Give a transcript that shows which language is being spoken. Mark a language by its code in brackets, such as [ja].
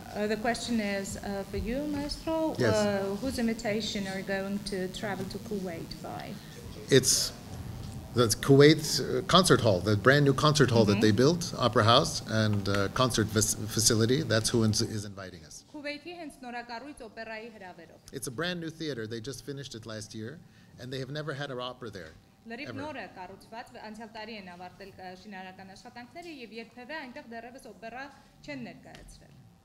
[en] The question is for you, Maestro. Yes. Whose invitation are you going to travel to Kuwait by? It's the Kuwait concert hall, the brand new concert hall that they built, opera house and concert facility. That's who is inviting us. [hy] Kuwaiti hենց նորակառույց օպերայի հրավերով։ [en] It's a brand new theater. They just finished it last year, and they have never had an opera there. [hy] Լրիվ նոր է կառուցված, անցյալ տարի են ավարտել շինարարական աշխատանքները եւ երբևէ այնտեղ դեռևս օպերա չեն ներկայացրել։